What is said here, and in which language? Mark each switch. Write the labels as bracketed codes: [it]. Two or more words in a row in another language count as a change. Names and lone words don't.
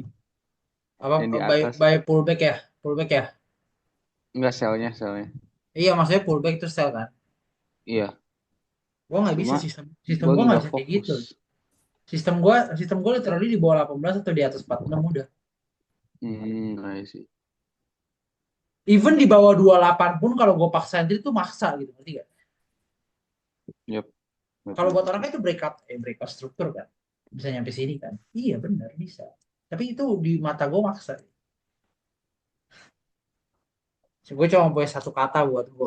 [id] Apa yang di by, atas. [en] by pullback [id] ya? Pullback ya? Enggak selnya. Iya, maksudnya pullback terus sell kan? Iya, Gua nggak bisa cuma sistem gue gua nggak nggak bisa kayak fokus. gitu. Sistem gua literally di bawah 18 atau di atas 46 udah. [en] I see. [id] Even di bawah 28 pun kalau gue paksa entry itu maksa gitu, ngerti gak? Yep, Kalau buat ngerti orang sih. kan itu breakout struktur kan. Bisa nyampe sini kan. Iya benar bisa. Tapi itu di mata gue maksa. Gue cuma punya satu kata buat gue.